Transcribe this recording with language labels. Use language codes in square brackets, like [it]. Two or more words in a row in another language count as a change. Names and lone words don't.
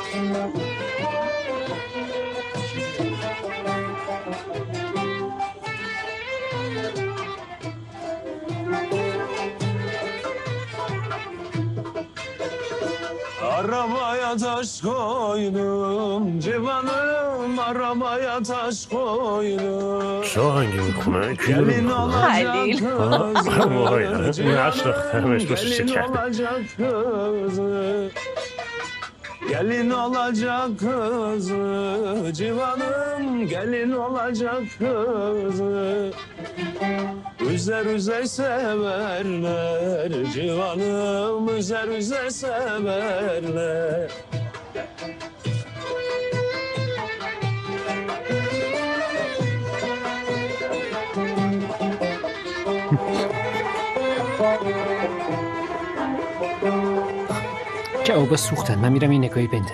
[az] Arabaya taş koydum civanım, arabaya taş koydum. [fa] چه آهنگی میخونه؟ کی داره [az] Gelin [fa] میخونه؟ [az] olacak [fa] وای [az] kızı [fa] این نشناختمش گوشش [az] gelin [fa] کرده [az] olacak kızı gelin olacak kızı civanım, gelin olacak kızı. Üzer üzer severler civanım, üzer üzer severler. [fa] جوابا سوختن. من میرم این نگاهی بندازم.